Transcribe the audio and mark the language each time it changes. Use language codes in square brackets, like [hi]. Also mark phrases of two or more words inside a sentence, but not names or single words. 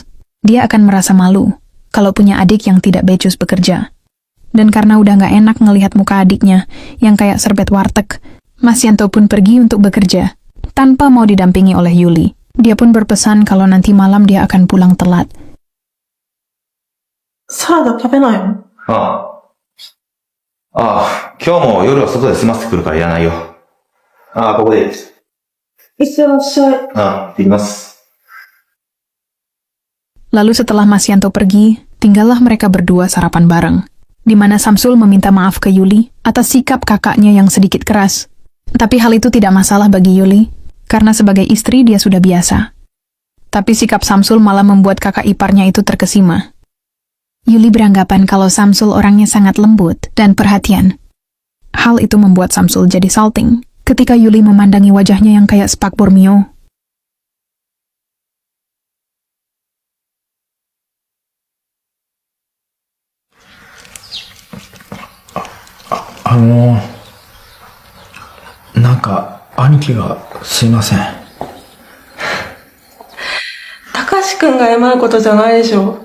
[id] Dia akan merasa malu kalau punya adik yang tidak becus bekerja. Dan karena udah nggak enak ngelihat muka adiknya yang kayak serbet warteg, Masyanto pun pergi untuk bekerja, tanpa mau didampingi oleh Yuli. Dia pun berpesan kalau nanti malam dia akan pulang telat. [ja] サラダ食べないの？ああ。今日も夜は外で済ませてくるからいらないよ。ここでいいです。いってらっしゃい。行ってきます。 [id] Lalu setelah Masyanto pergi, tinggallah mereka berdua sarapan bareng, di mana Samsul meminta maaf ke Yuli atas sikap kakaknya yang sedikit keras. Tapi hal itu tidak masalah bagi Yuli, karena sebagai istri dia sudah biasa. Tapi sikap Samsul malah membuat kakak iparnya itu terkesima. Yuli beranggapan kalau Samsul orangnya sangat lembut dan perhatian. Hal itu membuat Samsul jadi salting ketika Yuli memandangi wajahnya yang kayak Spak Bormio. [ja] なんか兄貴がすいません。たかしくんが謝ることじゃないでしょ。